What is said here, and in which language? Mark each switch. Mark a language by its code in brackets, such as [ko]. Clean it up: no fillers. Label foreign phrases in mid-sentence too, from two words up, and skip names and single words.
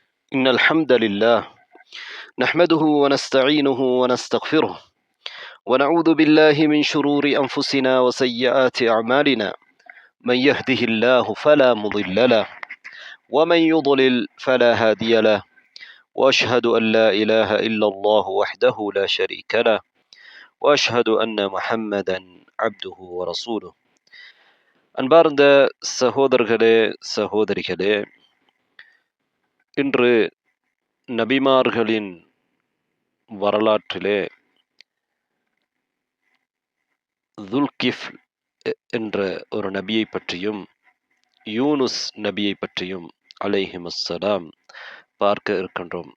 [ar] إن الحمد لله نحمده ونستعينه ونستغفره ونعوذ بالله من شرور أنفسنا وسيئات أعمالنا من يهده الله فلا مضل له ومن يضلل فلا هادي له وأشهد أن لا إله إلا الله وحده لا شريك له وأشهد أن محمدا عبده ورسوله [ta] அன்பார்ந்த சகோதரர்களே சகோதரிகளே, இன்று நபிமார்களின் வரலாற்றிலே துல்கிஃப்ல் என்ற ஒரு நபியை பற்றியும் யூனுஸ் நபியை பற்றியும் அலைஹிமுஸ்ஸலாம் பார்க்க இருக்கின்றோம்.